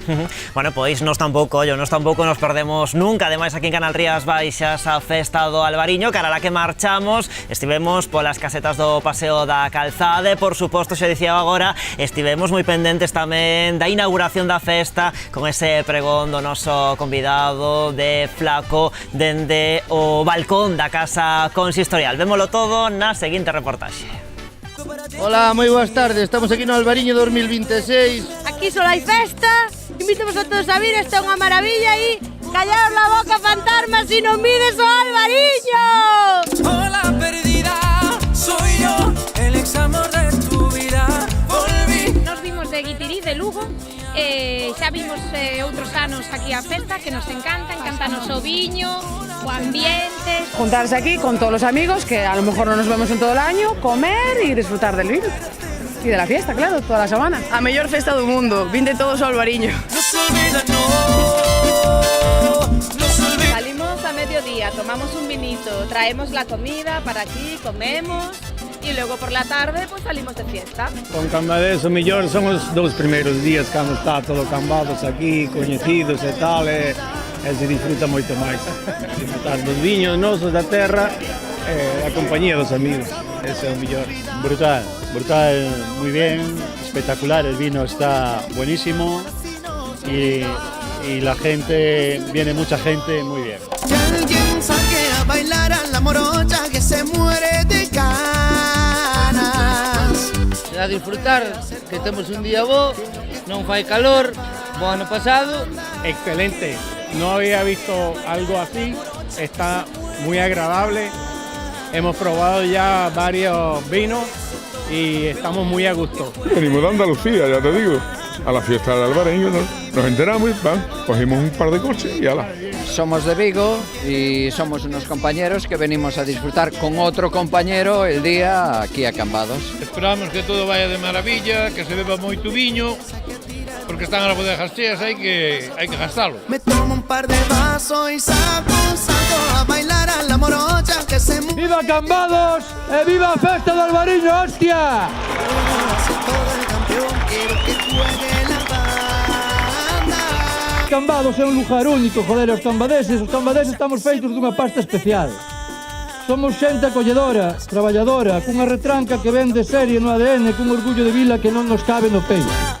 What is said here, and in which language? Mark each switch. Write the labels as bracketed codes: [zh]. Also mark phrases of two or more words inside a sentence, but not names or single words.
[gl] Bueno, pois nos tampouco nos perdemos nunca, ademais aquí en Canal Rías Baixas a festa do Albariño, cara [es] a la [gl] que marchamos, estivemos polas casetas do Paseo da Calzade, por suposto, xa dicía agora, estivemos moi pendentes tamén da inauguración da festa, con ese pregón do noso convidado de Flaco dende o balcón da Casa Consistorial. Vémolo todo na seguinte reportaxe. Hola, moi boas tardes, estamos aquí no Albariño 2026. aquí solo hai festa, invítamos a todos a vir, esta é unha maravilla e [es] callaos la boca, [gl] fantasmas, si non vides o Alvariño! [es] Hola perdida, soy yo, el ex amor de tu vida, volví. [gl] Nos vimos de Guitirí, de Lugo, xa vimos outros anos aquí a festa que nos encantanos o viño, o ambiente. [es] Juntarse aquí con todos los amigos, que a lo mejor no nos vemos en todo el año, comer y disfrutar del vino. Y de la fiesta, claro, toda la semana. [gl] A mellor festa do mundo, vinde todos ao Alvariño. [es] Salimos a mediodía, tomamos un vinito, traemos la comida para aquí, comemos y luego por la tarde pues salimos de fiesta. [gl] Con Cambades o mellor son os 2 primeiros días cando está todo Cambados aquí, coñecidos e tal, e se disfruta moito máis. Disfrutar dos viños nosos da terra e a compañía dos amigos, ese é o mellor. [es] Brutal, muy bien, espectacular, el vino está buenísimo y la gente, viene mucha gente, muy bien. Que alguien saque a bailar a la morocha que se muere de ganas. [gl] A disfrutar, que temos un día bo, non fai calor, bo ano pasado. [es] Excelente, no había visto algo así, está muy agradable. Hemos probado ya varios vinos y estamos muy a gusto. Venimos de Andalucía, ya te digo, a la fiesta del Alvariño, nos enteramos, cogimos un par de coches y ala. Somos de Vigo y somos unos compañeros que venimos a disfrutar con otro compañero el día aquí a Cambados. Esperamos que todo vaya de maravilla, que se beba [gl] moito viño, porque están as bodegas cheas, hai que gastalo. [es] Me tomo un par de vasos y saco un salto a bailar a la morocha que se muere. [gl] ¡Viva Cambados e viva a festa do Alvariño, hostia! Cambados é un lugar único, joder, os cambadeses estamos feitos dunha pasta especial. Somos xente acolledora, traballadora, cunha retranca que ven de serie no ADN, cun orgullo de vila que non nos cabe no peito.